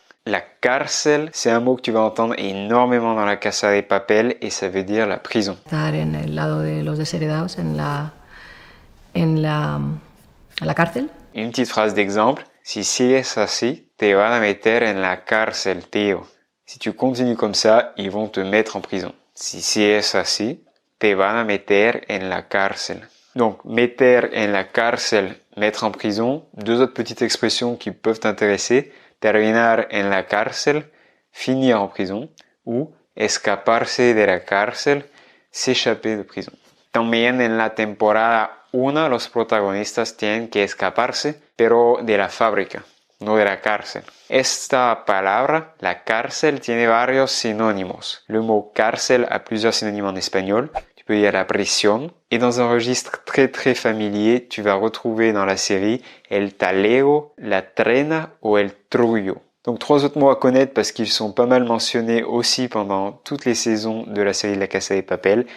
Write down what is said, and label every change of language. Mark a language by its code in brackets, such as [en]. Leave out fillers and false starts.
[fr] La cárcel, c'est un mot que tu vas entendre énormément dans la Casa de Papel et ça veut dire la prison. [es] Estar en el lado de los desheredados, en en la cárcel. [fr] Une petite phrase d'exemple. [es] Si sigues así, te van a meter en la cárcel, tío. [fr] Si tu continues comme ça, ils vont te mettre en prison. [es] Si sigues así, te van a meter en la cárcel. [fr] Donc, [es] meter en la cárcel, [fr] mettre en prison. Deux autres petites expressions qui peuvent t'intéresser. [es] Terminar en la cárcel, [fr] finir en prison. [es] Ou escaparse de la cárcel, [fr] s'échapper de prison. [es] También en la temporada 1 los protagonistas tienen que escaparse, pero de la fábrica, no de la cárcel. Esta palabra, la cárcel, tiene varios sinónimos. [fr] Le mot cárcel a plusieurs synonymes en espagnol. Tu peux dire la prisión. Et dans un registre très familier, tu vas retrouver dans la série [es] el talego, la trena o el trullo. [fr] Donc 3 autres mots à connaître parce qu'ils sont pas mal mentionnés aussi pendant toutes les saisons de la série de La Casa de Papel.